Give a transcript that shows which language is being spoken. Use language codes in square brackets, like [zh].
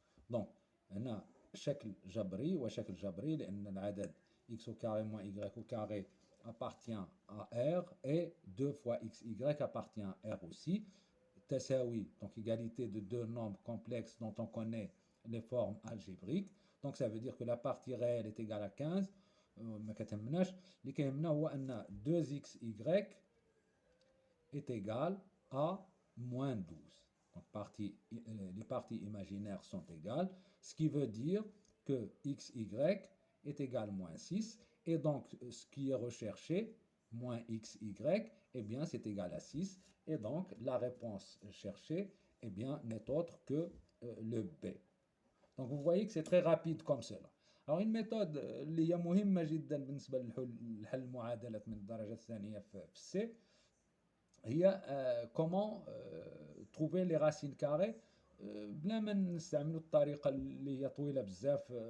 [fr] donc [ar] هنا شكل جبري وشكل جبري لأن العدد [fr] x au carré moins y au carré appartient à R et 2 fois xy appartient à R aussi. Tassawi, donc égalité de deux nombres complexes dont on connaît les formes algébriques. Donc ça veut dire que la partie réelle est égale à 15. [ar] ما كتهمناش, اللي كيهمنا هو أن 2xy [fr] est égal à moins 12. Donc les parties imaginaires sont égales, ce qui veut dire que xy est égal à moins 6, et donc ce qui est recherché, moins xy, eh bien c'est égal à 6, et donc la réponse cherchée eh bien, n'est autre que le B. Donc vous voyez que c'est très rapide comme cela. Alors une méthode [ar] اللي هي مهمة جدا بالنسبة لحل المعادلات من الدرجة الثانية في C, هي [fr] comment trouver les racines carrées [ar] بلا ما نستعملوا الطريقة اللي هي طويلة بزاف.